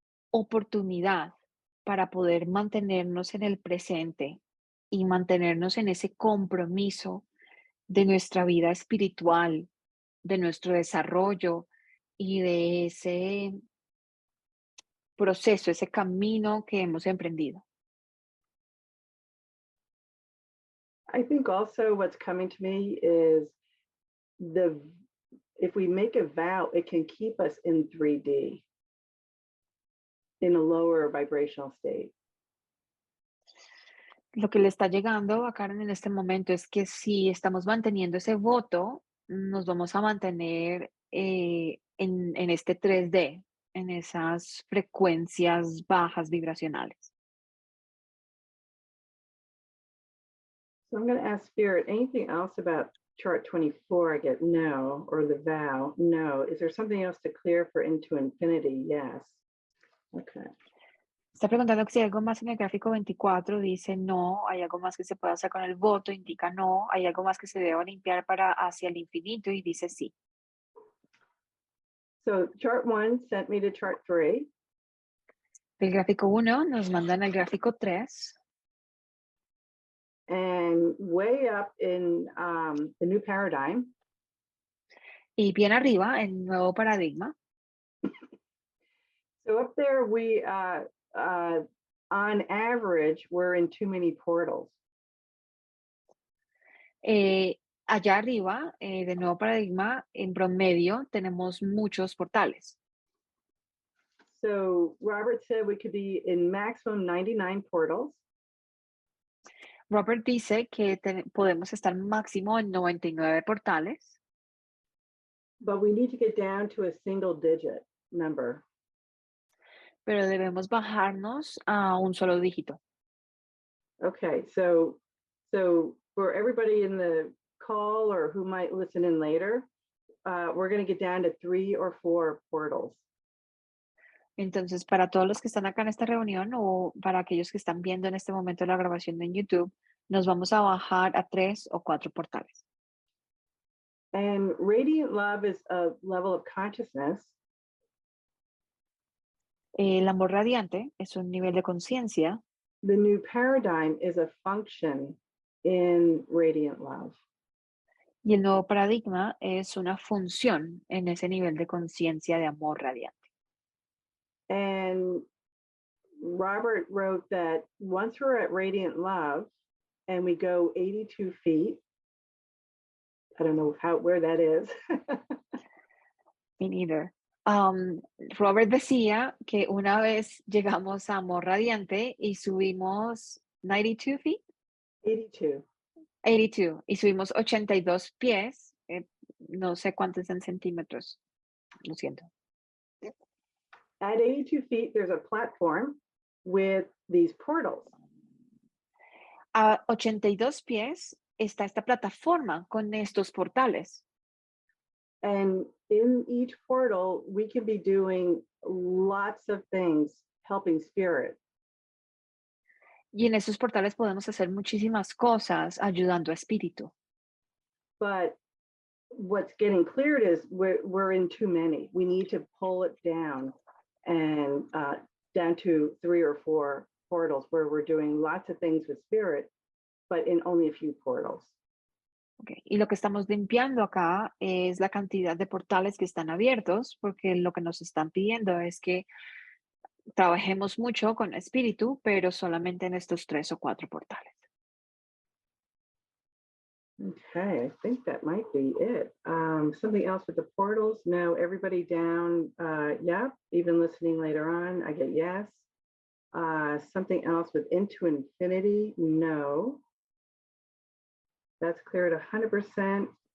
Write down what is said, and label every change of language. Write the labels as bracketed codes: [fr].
[es] oportunidad para poder mantenernos en el presente y mantenernos en ese compromiso de nuestra vida espiritual, de nuestro desarrollo y de ese proceso, ese camino que hemos emprendido. [en] I think also what's coming to me is if we make a vow, it can keep us in 3D, in a lower vibrational state. [es] Lo que le está llegando a Karen en este momento es que si estamos manteniendo ese voto, nos vamos a mantener en este 3D, en esas frecuencias bajas vibracionales. [en] So I'm going to ask Spirit, anything else about chart 24? I get no, or the vow, no. Is there something else to clear for into infinity? Yes. Okay. [es] Está preguntando si hay algo más en el gráfico 24, dice no, hay algo más que se puede hacer con el voto, indica no, hay algo más que se deba limpiar para hacia el infinito y dice sí. [en] So chart 1 sent me to chart 3. [es] El gráfico 1 nos mandan al gráfico 3. [en] And way up in the new paradigm. [es] Y bien arriba, el nuevo paradigma. [en] So up there, we, on average, we're in too many portals. [es] Allá arriba, del nuevo paradigma, en promedio, tenemos muchos portales. [en] So Robert said we could be in maximum 99 portals. [es] Robert dice que podemos estar máximo en 99 portales. [en] But we need to get down to a single digit number. [es] Pero debemos bajarnos a un solo dígito. [en] Okay, so for everybody in the call or who might listen in later, we're going to get down to 3 or 4 portals. [es] Entonces, para todos los que están acá en esta reunión o para aquellos que están viendo en este momento la grabación en YouTube, nos vamos a bajar a 3 o 4 portales. [en] And radiant love is a level of consciousness. [es] El amor radiante es un nivel de conciencia. [en] The new paradigm is a function in radiant love. [es] Y el nuevo paradigma es una función en ese nivel de conciencia de amor radiante. [en] And Robert wrote that once we're at radiant love and we go 82 feet, I don't know where that is. Me neither. [es] Robert decía que una vez llegamos a amor radiante y subimos 92 feet, [en] 82. [es] 82, y subimos 82 pies, no sé cuántos en centímetros, lo siento. [en] At 82 feet, there's a platform with these portals. [es] A 82 pies está esta plataforma con estos portales. [en] And in each portal, we can be doing lots of things helping spirit. [es] Y en esos portales podemos hacer muchísimas cosas ayudando a espíritu. [en] But what's getting cleared is we're in too many. We need to pull it down and down to 3 or 4 portals where we're doing lots of things with spirit, but in only a few portals. Okay. [es] Y lo que estamos limpiando acá es la cantidad de portales que están abiertos, porque lo que nos están pidiendo es que trabajemos mucho con espíritu, pero solamente en estos 3 o 4 portales. [en] Okay, I think that might be it. Something else with the portals? No, everybody down, yeah, even listening later on, I get yes. Something else with into infinity? No. That's cleared 100%.